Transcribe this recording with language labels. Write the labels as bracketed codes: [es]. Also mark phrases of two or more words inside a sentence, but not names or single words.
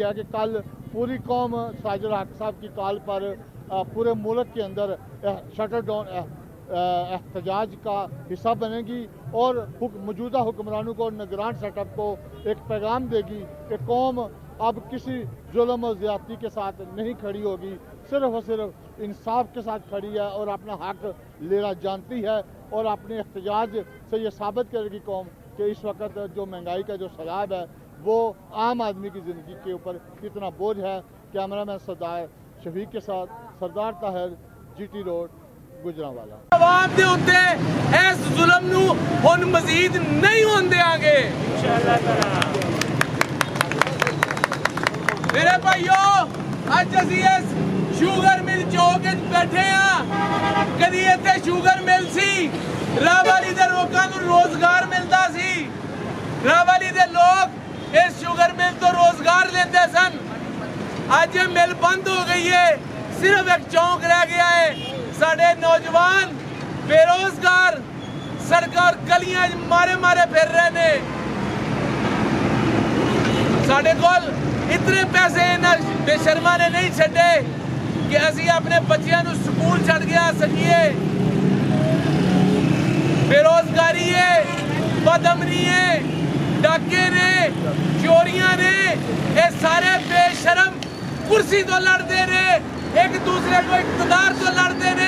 [ur] ہے کہ کل پوری قوم سراج الحق صاحب کی کال پر پورے ملک کے اندر شٹر ڈاؤن احتجاج کا حصہ بنے گی, اور موجودہ حکمرانوں کو, نگران سیٹ اپ کو ایک پیغام دے گی کہ قوم اب کسی ظلم و زیادتی کے ساتھ نہیں کھڑی ہوگی, صرف اور صرف انصاف کے ساتھ کھڑی ہے اور اپنا حق لینا جانتی ہے. اور اپنے احتجاج سے یہ ثابت کرے گی قوم کہ اس وقت جو مہنگائی کا جو سیلاب ہے وہ عام آدمی کی زندگی کے اوپر کتنا بوجھ ہے. کیمرہ مین سردار شفیق کے ساتھ سردار طاہر, GT روڈ, ਗੁਜਰਾਂਵਾਲਾ। [pa] عوام دے اُتے اس ظلم نو ہن مزید نہیں ہون دیاں گے میرے بھائیو. اج اسی اس شوگر مل چوک وچ بیٹھے ہاں. کدی اتنے شوگر مل سی راہ والی دے لوکاں نوں روزگار ملدا سی. راہ والی دے لوگ اس شوگر مل تو روزگار لیندے سن. [ur] اج یہ مل بند ہو گئی ہے. صرف ایک چونک رہ گیا ہے. [pa] ساڈے نوجوان بے روزگار سرکار گلیاں مارے مارے پھر رہے نے. ساڈے کول اتنے پیسے بے شرما نے نہیں چھڈے کہ اسی اپنے بچیاں نوں سکول چھڈ کے آ سکیے. بے روزگاری ہے, بد امنی ہے, ڈاکے نے, چوریاں نے. یہ سارے بے شرم کرسی تو لڑتے نے, ایک دوسرے کو اقتدار تو لڑتے نے.